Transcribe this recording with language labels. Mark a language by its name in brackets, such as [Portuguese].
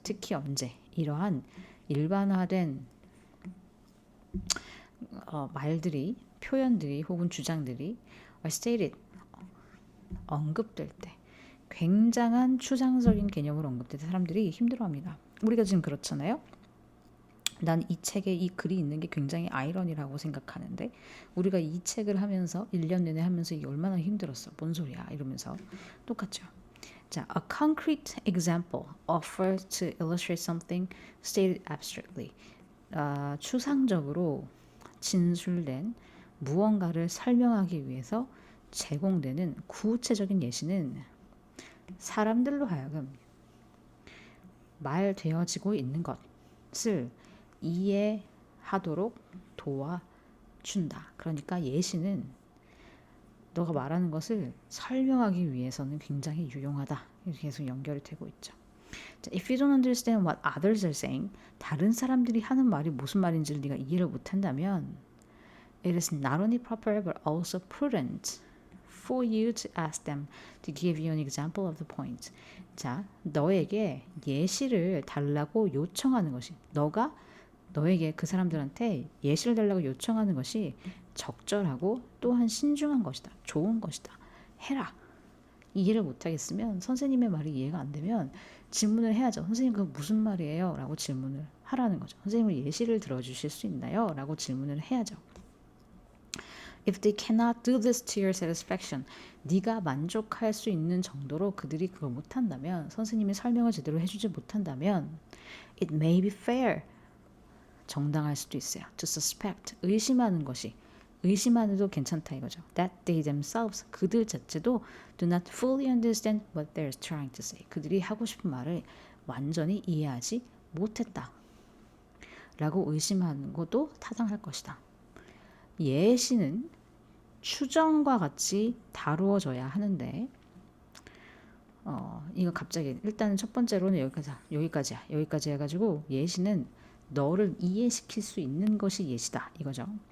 [Korean] 특히 언제 이러한 일반화된 말들이 표현들이 혹은 주장들이 stated 언급될 때 굉장한 추상적인 개념으로 언급될 때 사람들이 힘들어합니다. 우리가 지금 그렇잖아요. 난 이 책에 이 글이 있는 게 굉장히 아이러니라고 생각하는데 우리가 이 책을 하면서 1년 내내 하면서 이게 얼마나 힘들었어. 뭔 소리야 이러면서 똑같죠. [English] 자, a concrete example offers to illustrate something stated abstractly. [Korean] 추상적으로 진술된 무언가를 설명하기 위해서 제공되는 구체적인 예시는 사람들로 하여금 말되어지고 있는 것을 하도록 도와준다. 그러니까 예시는 너가 말하는 것을 설명하기 위해서는 굉장히 유용하다. 이렇게 계속 연결이 되고 있죠. [English] 자, If you don't understand what others are saying, [Korean] 다른 사람들이 하는 말이 무슨 말인지를 네가 이해를 못한다면 [English] it is not only proper but also prudent for you to ask them to give you an example of the point. [Korean] 자, 너에게 예시를 달라고 요청하는 것이 너가 너에게 그 사람들한테 예시를 달라고 요청하는 것이 적절하고 또한 신중한 것이다. 좋은 것이다. 해라. 이해를 못하겠으면 선생님의 말이 이해가 안 되면 질문을 해야죠. 선생님 그거 무슨 말이에요? 라고 질문을 하라는 거죠. 선생님 예시를 들어주실 수 있나요? 라고 질문을 해야죠. [English] If they cannot do this to your satisfaction, [Korean] 네가 만족할 수 있는 정도로 그들이 그걸 못한다면 선생님이 설명을 제대로 해주지 못한다면 [English] it may be fair, [Korean] 정당할 수도 있어요. [English] To suspect, [Korean] 의심하는 것이 의심만 해도 괜찮다 이거죠. [English] That they themselves, [Korean] 그들 자체도 [English] do not fully understand what they're trying to say. [Korean] 그들이 하고 싶은 말을 완전히 이해하지 못했다. 라고 의심하는 것도 타당할 것이다. 예시는 추정과 같이 다루어져야 하는데 이거 갑자기 일단 첫 번째로는 여기까지 해가지고 예시는 너를 이해시킬 수 있는 것이 예시다 이거죠.